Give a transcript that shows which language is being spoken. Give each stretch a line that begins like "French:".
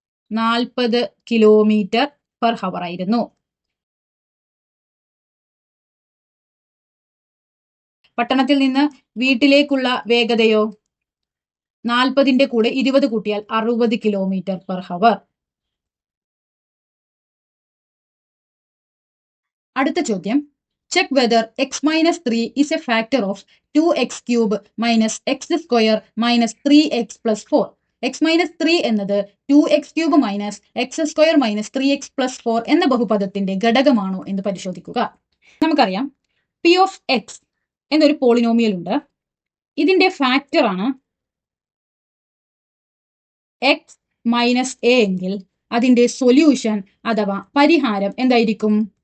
Malayalam: 40 km/h ആയിരുന്നു. പട്ടണത്തിൽ നിന്ന് വീട്ടിലേക്കുള്ള വേഗതയോ? 40ന്റെ കൂടെ 20 കൂട്ടിയാൽ 60 km/h. അടുത്ത ചോദ്യം,
English: Check whether x-3 is a factor of 2x³ - x² - 3x + 4.
Malayalam: x-3 എന്നത് 2x³ - x² - 3x + 4 എന്ന ബഹുപദത്തിന്റെ ഘടകമാണോ എന്ന് പരിശോധിക്കുക. നമുക്കറിയാം പി ഓഫ് എക്സ് എന്നൊരു പോളിനോമിയൽ ഉണ്ട്. ഇതിന്റെ ഫാക്ടർ ആണ് എക്സ് മൈനസ് എ എങ്കിൽ അതിന്റെ സൊല്യൂഷൻ അഥവാ പരിഹാരം എന്തായിരിക്കും?